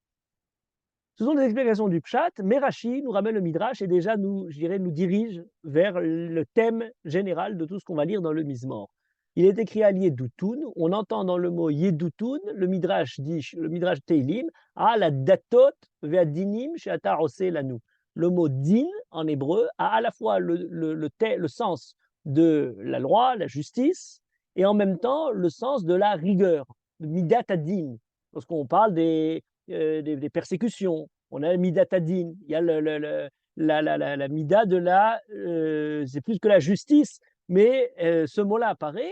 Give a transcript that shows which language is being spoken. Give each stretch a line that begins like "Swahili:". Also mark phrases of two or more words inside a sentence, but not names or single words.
French: Ce sont des explications du Pshat, mais Rashi nous ramène le Midrash et déjà nous, je dirais, nous dirige vers le thème général de tout ce qu'on va lire dans le Mizmor. Il est écrit à Yedutun, on entend dans le mot Yedutun, le Midrash dit, le Midrash Teilim,
Hebrew: על הדתות והדינים שאתה עושה לנו.
French: Le mot din en hébreu a à la fois le sens de la loi, la justice, et en même temps le sens de la rigueur, de
Hebrew: מדת הדין.
French: Lorsqu'on parle des persécutions. On a Midatadine, il y a la Mida de c'est plus que la justice, mais ce mot-là apparaît.